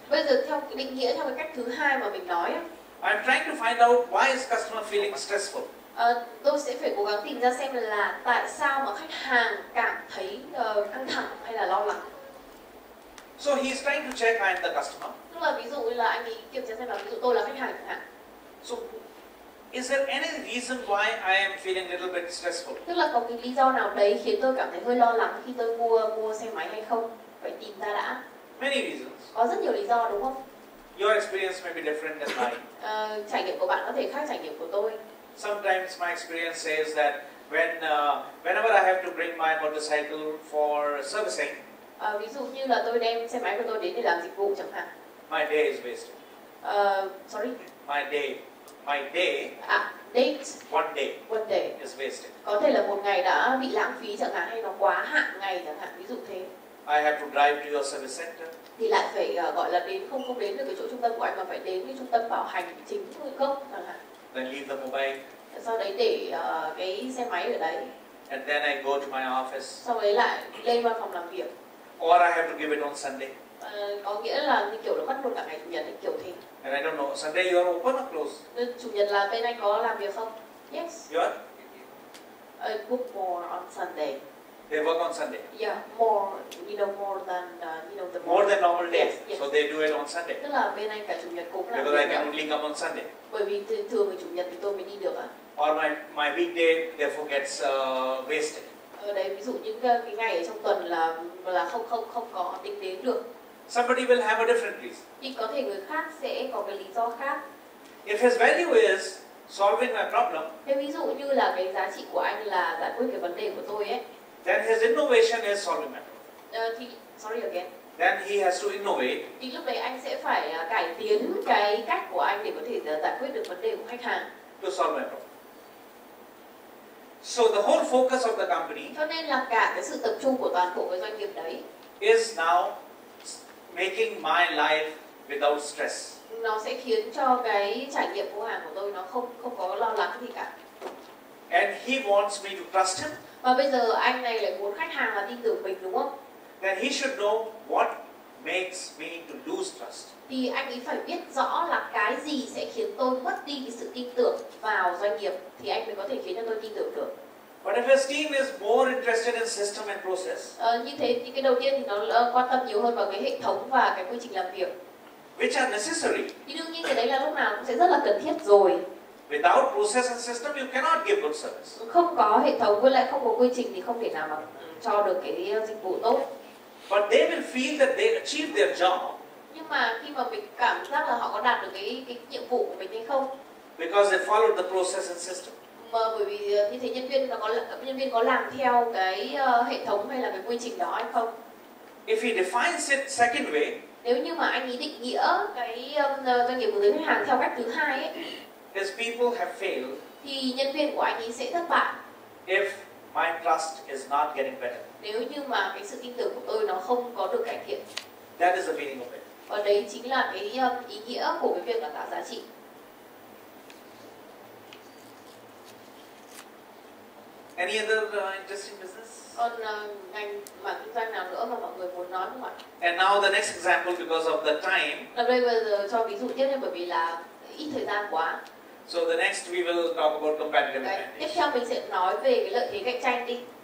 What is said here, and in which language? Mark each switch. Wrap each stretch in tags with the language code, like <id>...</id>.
<vi>Bây giờ theo cái định nghĩa theo cái cách thứ hai mà mình nói ấy,</vi> <en>I'm trying to find out why is customer feeling stressful.</en> <vi>tôi sẽ phải cố gắng tìm ra xem là tại sao mà khách hàng cảm thấy căng thẳng hay là lo lắng.</vi> <en>So he's trying to check I am the customer.</en> <vi>Tức là ví dụ như là anh ấy kiểm tra xem là ví dụ tôi là khách hàng chẳng hạn.</vi> <en>So is there any reason why I am feeling a little bit stressful?</en> <vi>Tức là có cái lý do nào đấy khiến tôi cảm thấy hơi lo lắng khi tôi mua xe máy hay không? Phải tìm ra đã.</vi> <en>Many reasons.</en> <vi>Có rất nhiều lý do đúng không?</vi> <en>Your experience may be different than mine.</en> <vi>Trải nghiệm của bạn có thể khác trải nghiệm của tôi.</vi> <en>Sometimes my experience says that whenever I have to bring my motorcycle for servicing,</en> <vi>Ví dụ như là tôi đem xe máy của tôi đến để làm dịch vụ chẳng hạn.</vi> <en>my day is wasted. Sorry. My day, Date. one day is wasted.</en> <vi>Có thể là một ngày đã bị lãng phí chẳng hạn, hay nó quá hạn ngày chẳng hạn, ví dụ thế.</vi> <en>I have to drive to your service center.</en> <vi>Thì lại phải gọi là không đến được cái chỗ trung tâm của anh mà phải đến cái trung tâm bảo hành chính gốc chẳng hạn.</vi> <en>Then leave the mobile.</en> <vi>Sau đấy để cái xe máy ở đấy.</vi> <en>And then I go to my office.</en> <vi>Sau đấy lại lên văn phòng làm việc.</vi> <en>Or I have to give it on Sunday.</en> <vi>Có nghĩa là như kiểu nó mất luôn cả ngày chủ nhật ấy, kiểu thế.</vi> <en>And I don't know, Sunday you are open or closed?</en> <vi>Chủ nhật là bên anh có làm việc không?</vi> <en>Yes. You are? I book more on Sunday. They work on Sunday. Yeah, more than the More than normal days. Yes. So they do it on Sunday.</en> <vi>Tức là bên anh cả chủ nhật cũng làm</vi> <en>Because I</en> <vi>việc.</vi> <en>can only come on Sunday.</en> <vi>Bởi vì thường ngày chủ nhật thì tôi mới đi được ạ.</vi> <en>Or my weekday therefore gets wasted.</en> <vi>Ở đây ví dụ những cái ngày ở trong tuần là không có tính đến được.</vi> <en>Somebody will have a different reason.</en> <vi>Thì có thể người khác sẽ có cái lý do khác.</vi> <en>If his value is solving my problem,</en> <vi>Thế ví dụ như là cái giá trị của anh là giải quyết cái vấn đề của tôi ấy.</vi> <en>then his innovation is solving my problem.</en> <vi>Thì</vi> <en>sorry again. Then he has to innovate. Thì lúc đấy anh sẽ phải cải tiến cái cách của anh để có thể giải quyết được vấn đề của khách hàng. To solve my problem. So the whole focus of the company</en> <vi>Cho nên là cả cái sự tập trung của toàn bộ cái doanh nghiệp đấy</vi> <en>is now making my life without stress.</en> <vi>nó sẽ khiến cho cái trải nghiệm mua hàng của tôi nó không có lo lắng gì cả.</vi> <en>And he wants me to trust him.</en> <vi>Và bây giờ anh này lại muốn khách hàng là tin tưởng mình, đúng không?</vi> <en>Then he should know what makes me to lose trust.</en> <vi>Thì anh ấy phải biết rõ là cái gì sẽ khiến tôi mất đi cái sự tin tưởng vào doanh nghiệp thì anh mới có thể khiến cho tôi tin tưởng được.</vi> <en>But if his team is more interested in system and process,</en> <vi>Như thế thì cái đầu tiên thì nó quan tâm nhiều hơn vào cái hệ thống và cái quy trình làm việc.</vi> <en>which are necessary.</en> <vi>Thì đương nhiên cái đấy là lúc nào cũng sẽ rất là cần thiết rồi.</vi> <en>Without process and system, you cannot give good service.</en> <vi>Không có hệ thống với lại không có quy trình thì không thể nào mà cho được cái dịch vụ tốt.</vi> <en>But they will feel that they achieved their job</en> <vi>Nhưng mà khi mà mình cảm giác là họ có đạt được cái nhiệm vụ của mình hay không,</vi> <en>because they followed the process and system.</en> <vi>mà bởi vì như thế nhân viên có làm theo cái hệ thống hay là cái quy trình đó hay không.</vi> <en>If he defines it second way,</en> <vi>Nếu như mà anh ấy định nghĩa cái doanh nghiệp hướng tới khách hàng theo cách thứ hai ấy,</vi> <en>his people have failed</en> <vi>thì nhân viên của anh ấy sẽ thất bại.</vi> <en>if my trust is not getting better.</en> <vi>Nếu như mà cái sự tin tưởng của tôi nó không có được cải thiện.</vi> <en>That is the meaning of it.</en> <vi>Và đấy chính là cái ý nghĩa của cái việc là tạo giá trị.</vi> <en>Any other interesting business?</en> <vi>Còn ngành mảng kinh doanh nào nữa mà mọi người muốn nói không ạ?</vi> <en>And now the next example, because of the time.</en> <vi>Ở đây bây giờ cho ví dụ tiếp nha, bởi vì là ít thời gian quá.</vi> <en>So the next we will talk about competitive</en> <vi>Tiếp</vi> <en>advantage.</en> <vi>theo mình sẽ nói về cái lợi thế cạnh tranh đi.</vi>